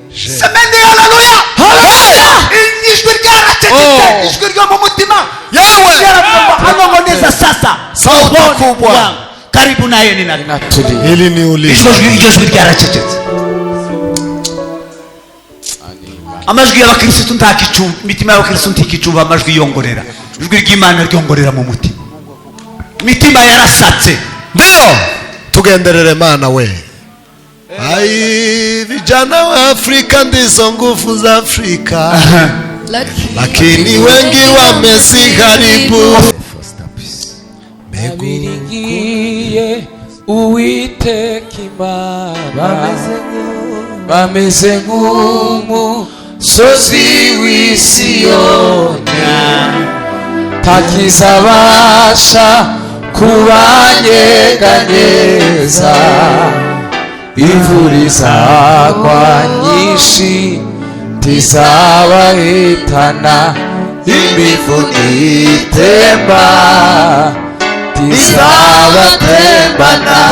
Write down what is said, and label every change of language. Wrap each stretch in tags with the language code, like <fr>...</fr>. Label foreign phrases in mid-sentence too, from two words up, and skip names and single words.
<rw>semeni haleluya haleluya ijwi ryaracecetse ijwi ryo mu mutima yewe</rw> <sw>anongoneza sasa sauti kubwa karibu naye ninatulia hili ni ulizo</sw> <rw>ijwi ryaracecetse amajwi y'abakristo ntakicumba imitima y'abakristo ntikicumba amajwi yongorera ijwi ry'Imana ryongorera mu mutima imitima yarasatse</rw> <sw>ndio</sw> <rw>tugenderere Mana we.</rw> <sw>Ai vijana wa Afrika ndizo nguvu za Afrika lakini wengi wamesiharibu</sw> <rw>abiringiye Uwiteka Imana bameze nk'umusozi w'i Siyoni takizabasha kubanyeganyeza imvura izagwa nyinshi tizabahitana imivuni itemba tizabatembana</rw>